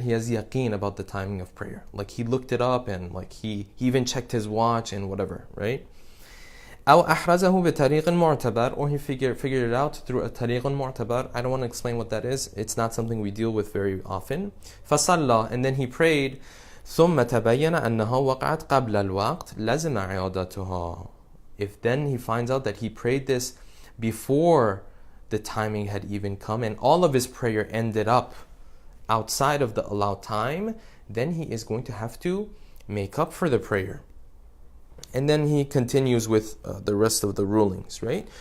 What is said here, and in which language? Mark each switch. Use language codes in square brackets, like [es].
[en] He has yaqeen about the timing of prayer. Like he looked it up and like he even checked his watch and whatever, right? [ar] أو أحرزه بطريق معتبر, [en] or he figured it out through a [ar] طريق معتبر. [en] I don't want to explain what that is. It's not something we deal with very often. فصلى, and then he prayed. [ar] ثم تبين أنها وقعت قبل الوقت لزم إعادتها. [en] If then he finds out that he prayed this before the timing had even come and all of his prayer ended up outside of the allowed time, then he is going to have to make up for the prayer. And then he continues with the rest of the rulings, right?